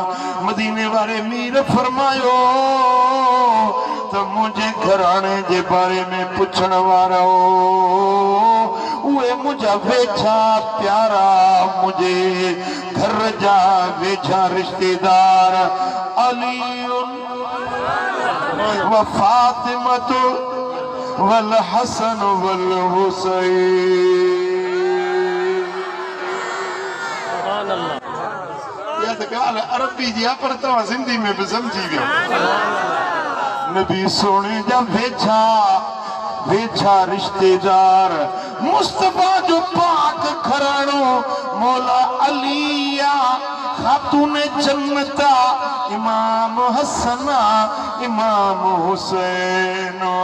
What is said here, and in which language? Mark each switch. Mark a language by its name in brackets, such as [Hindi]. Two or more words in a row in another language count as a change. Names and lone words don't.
[Sindhi] मदीने वारे मीर फरमायो त मुंहिंजे घराणे जे बारे में पुछण वारा उहे मुंहिंजा वेझा प्यारा, मुंहिंजे घर जा वेझा रिश्तेदार अली व फातिमत वल हसन वल हुसैन। या त ॻाल्हि अरबी जी आहे पर तव्हां सिंधी में बि सम्झी वियो। नबी सोने जा वेझा वेझा रिश्तेदार मुस्तफा जो पाक घराणो मौला अलिया, खातून जन्नता, इमाम हसना, इमाम हुसैन।